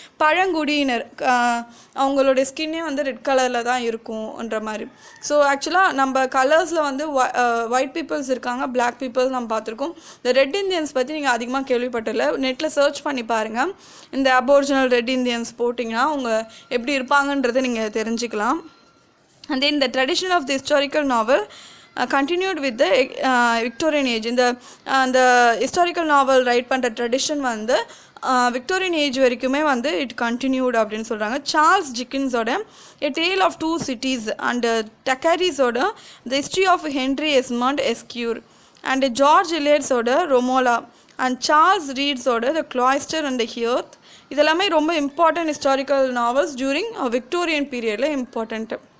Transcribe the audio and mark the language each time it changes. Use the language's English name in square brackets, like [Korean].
[Tamil] பழங்குடியினர் அவங்களுடைய ஸ்கின்னே வந்து ரெட் கலரில் தான் இருக்கும்ன்ற மாதிரி. ஸோ ஆக்சுவலாக நம்ம கலர்ஸில் வந்து ஒயிட் பீப்புள்ஸ் இருக்காங்க, பிளாக் பீப்புள்ஸ் நம்ம பார்த்துருக்கோம். இந்த ரெட் இந்தியன்ஸ் பற்றி நீங்கள் அதிகமாக கேள்விப்பட்டில்ல. நெட்டில் சர்ச் பண்ணி பாருங்கள், இந்த அபோரிஜினல் ரெட் இந்தியன்ஸ் போட்டிங்கன்னா அவங்க எப்படி இருப்பாங்கன்றதை நீங்கள் தெரிஞ்சுக்கலாம். [English] And then the tradition of the historical novel continued with the Victorian age. [Tamil] இந்த ஹிஸ்டாரிக்கல் நாவல் ரைட் பண்ணுற ட்ரெடிஷன் வந்து விக்டோரியன் ஏஜ் வரைக்குமே வந்து [English] it continued [Tamil] அப்படின்னு சொல்கிறாங்க. Charles டிக்கின்ஸோட a Dale of 2 cities and டக்காரிஸோட the history of Henry Esmond எஸ்கியூர் and George இலியட்ஸோட ரொமோலா and Charles ரீட்ஸோட the கிளாய்ஸ்டர் and the ஹியர்த் இதெல்லாமே ரொம்ப important historical novels during Victorian பீரியடில் இம்பார்ட்டண்ட்டு.